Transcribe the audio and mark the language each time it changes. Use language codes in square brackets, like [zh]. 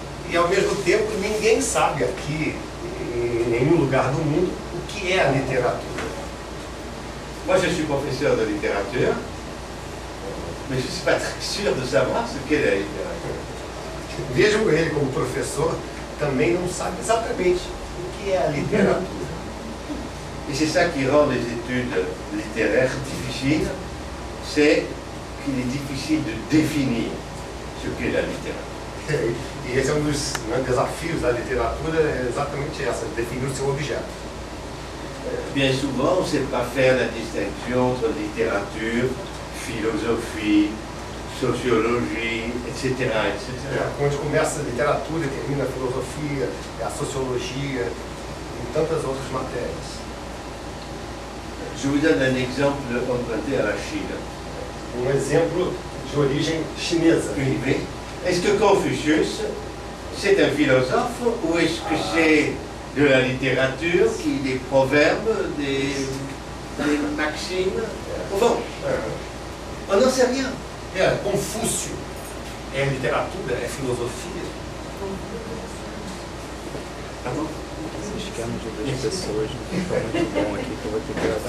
[pt] E ao mesmo tempo, ninguém sabe aqui, em nenhum lugar do mundo, o que é a literatura. [fr] Moi, je suis professeur de littérature, mais je ne suis pas très sûr de savoir ce qu'est la littérature. [pt] Mesmo ele, como professor, também não sabe exatamente o que é a literatura. [fr] Et c'est ça qui rend les études littéraires difficiles, c'est qu'il est difficile de définir ce qu'est la littérature. [pt] E esse é um dos desafios da literatura, é exatamente essa, definir o seu objeto. [fr] Bien souvent, on ne sait pas faire la distinction entre littérature, philosophie, sociologie, etc., etc. [pt] Onde começa a literatura e termina a filosofia, a sociologia e tantas outras matérias. [fr] Je vous donne un exemple emprunté à la Chine. [pt] Exemplo de origem chinesa. [fr] Oui. Est-ce que Confucius, c'est un philosophe ou est-ce que c'est de la littérature, des proverbes, des maximes? Bon, on n'en sait rien. [pt] Confúcio é literatura, é filosofia. Vocês querem de 2 pessoas, não fica muito bom aqui que eu vou ter que gravar.